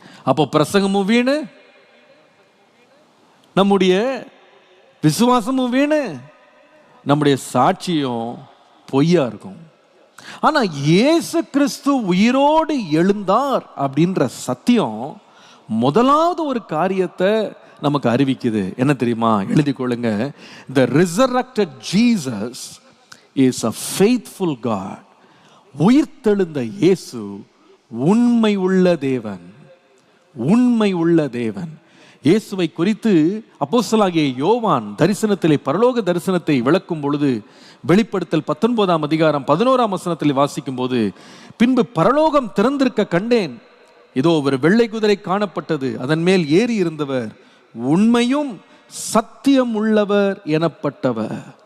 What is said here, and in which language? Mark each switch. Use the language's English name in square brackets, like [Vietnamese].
[Tamil] அப்போ பிரசங்கமும் வீணு, நம்முடைய விசுவாசமும் வீணு, நம்முடைய சாட்சியும் பொய்யா இருக்கும். ஆனா இயேசு கிறிஸ்து உயிரோடு எழுந்தார் அப்படின்ற சத்தியம் முதலாவது ஒரு காரியத்தை நமக்கு அறிவிக்குது. என்ன தெரியுமா? எழுதி கொள்ளுங்க. [English] The resurrected Jesus is a faithful God. [Tamil] உயிர்த்தெழுந்த இயேசு உண்மை உள்ள தேவன், உண்மை உள்ள தேவன். இயேசுவை குறித்து அப்போஸ்தலனாகிய யோவான் தரிசனத்திலே, பரலோக தரிசனத்தை விளக்கும் பொழுது, வெளிப்படுத்தல் 19ஆம் அதிகாரம் 11ஆம் வசனத்தில் வாசிக்கும் போது, பின்பு பரலோகம் திறந்திருக்க கண்டேன், இதோ ஒரு வெள்ளை குதிரை காணப்பட்டது, அதன் மேல் ஏறி இருந்தவர் உண்மையும் சத்தியம் உள்ளவர் எனப்பட்டவர்.